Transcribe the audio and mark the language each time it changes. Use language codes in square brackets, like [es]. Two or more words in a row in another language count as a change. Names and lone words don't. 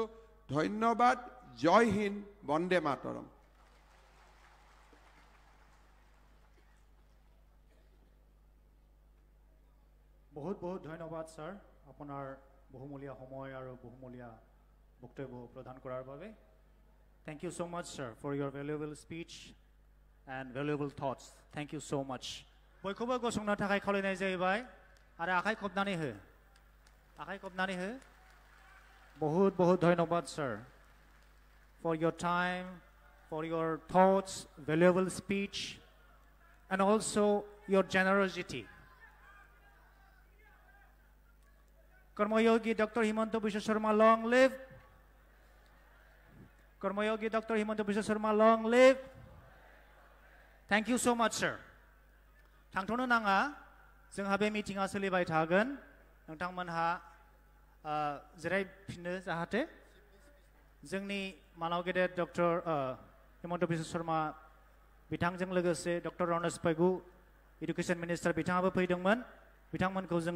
[as] ধন্যবাদ। [hi] जय हिन्द, [sa] वन्दे मातरम्। [as] বহুত ধন্যবাদ স্যাৰ, আপোনাৰ বহুমূলীয়া সময় আৰু বহুমূলীয়া বক্তব্য প্ৰদান কৰাৰ বাবে। [en] Thank you so much, sir, for your valuable speech and valuable thoughts. Thank you so much. [brx] बयखौबो गसंना थाखाय खावलायनाय जाहैबाय आरो आखाइ खबनानै हो। [hi] बहुत धन्यवाद [en] sir for your time, for your thoughts, valuable speech, and also your generosity. Karmayogi Dr. Himanta Biswa Sharma, long live. Karmayogi Dr. Himanta Biswa Sharma, long live. Thank you so much, sir. [brx] थांथ'नो नाङा, जोंहा बे मिटिंआ सोलिबाय थागोन। नोंथांमोनहा जिरायफिनो जाहाथे जोंनि मानाव गेदेर डक्टर हिमन्त बिश्व शर्मा बिथांजों लोगोसे डक्टर रनेश पेगु [en] education minister [brx] बिथाङाबो फैदोंमोन बिथांमोनखौ जोङो